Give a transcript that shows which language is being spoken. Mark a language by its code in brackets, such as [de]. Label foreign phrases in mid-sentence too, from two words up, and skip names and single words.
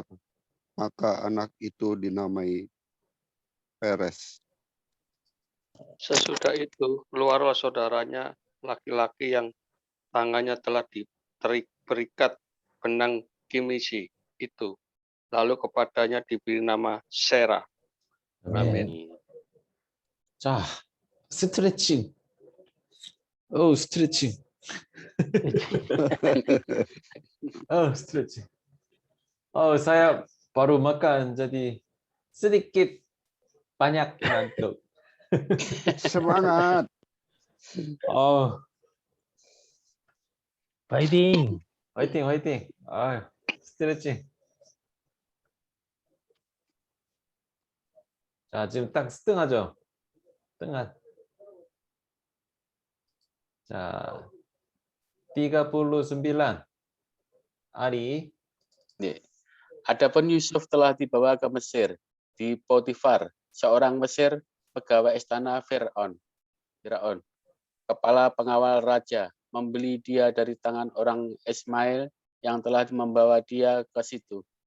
[id] Maka anak itu dinamai Peres. Sesudah itu, keluarlah saudaranya laki-laki yang tangannya telah berikat benang kimisi itu. Lalu kepadanya diberi nama Serah. Amin. [ko] 자, 스트레칭. 스트레칭. 스트레칭. [id] Saya baru makan, jadi sedikit banyak ngantuk. Semangat. Fighting. [ko] 화이팅. 스트레칭. 자, 지금 딱 스등하죠? 스등한. 자, 39 Ari. [id] Adapun Yusuf telah dibawa ke Mesir, di Potifar, seorang Mesir, pegawai istana Firaun, kepala pengawal raja, membeli dia dari tangan orang Ismail yang telah membawa dia ke situ.